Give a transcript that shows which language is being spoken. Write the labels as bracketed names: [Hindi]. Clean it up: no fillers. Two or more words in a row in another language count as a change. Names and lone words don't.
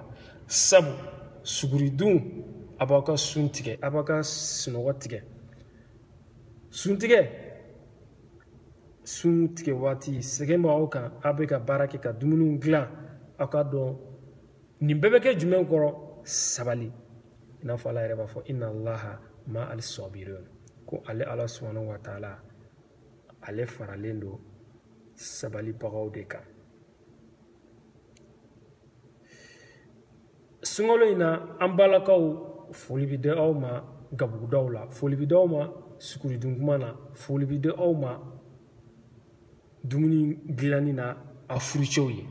[Bambara] Sabu suguridun a b'aw ka sun tigɛ, a b'aw ka sunɔgɔ tigɛ. Sun tigɛ waati sɛgɛn b'aw kan, aw bɛ ka baara kɛ ka dumuniw dilan, aw ka dɔn nin bɛɛ bɛ kɛ jumɛn kɔrɔ? Sabali. I n'a fɔ Ala yɛrɛ b'a fɔ [Arabic] إن الله مع الصابرين, [Bambara] ko ale Ala [Arabic] سبحانه وتعالى [Bambara] ale faralen don sabalibagaw de kan. Sunkalo in na an balakaw foli bɛ di aw ma gabugudaw la, foli bɛ di aw ma suguridun kuma na, foli bɛ di aw ma dumuni dilanni na a furucɛw ye.